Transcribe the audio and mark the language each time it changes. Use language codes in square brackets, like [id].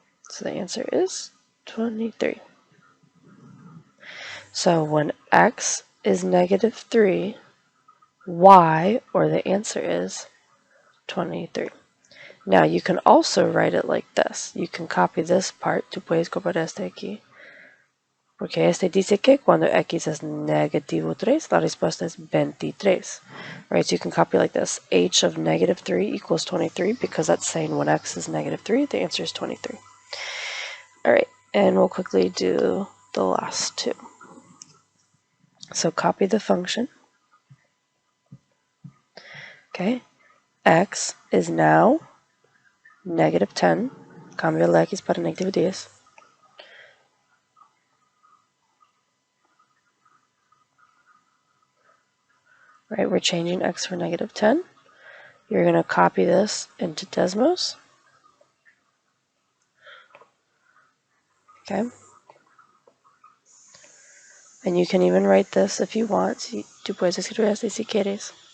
[en] So the answer is 23. So when x is negative 3, y, or the answer is 23. Now you can also write it like this. You can copy this part. [es] Tú puedes copiar este aquí. Porque este dice que cuando x es negativo 3, la respuesta es 23. [en] Right, so you can copy like this. H of negative 3 equals 23, because that's saying when x is negative 3, the answer is 23. All right, and we'll quickly do the last two. So copy the function. Okay, x is now negative 10. [es] Cambio la x para negativo 10. [en] Right, we're changing x for negative 10. You're going to copy this into Desmos. Okay. And you can even write this if you want. [es] Tú puedes escribir así si quieres.